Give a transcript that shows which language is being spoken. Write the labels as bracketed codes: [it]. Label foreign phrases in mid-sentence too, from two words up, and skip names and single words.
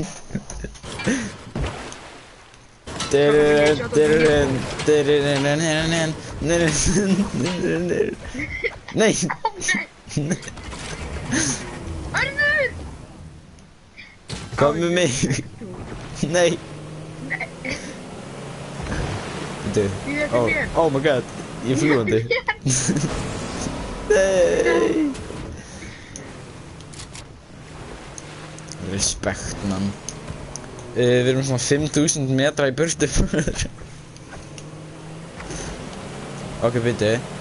[is] Nei! Arnur! Kom með mig! Nei! Nei, Bíddu. því þetta er mér. [en] Oh my god, [is] ég er fljúandi. Nei! Respekt, mann. Við erum svona 5000 metra í burtu. Ok, bíddu.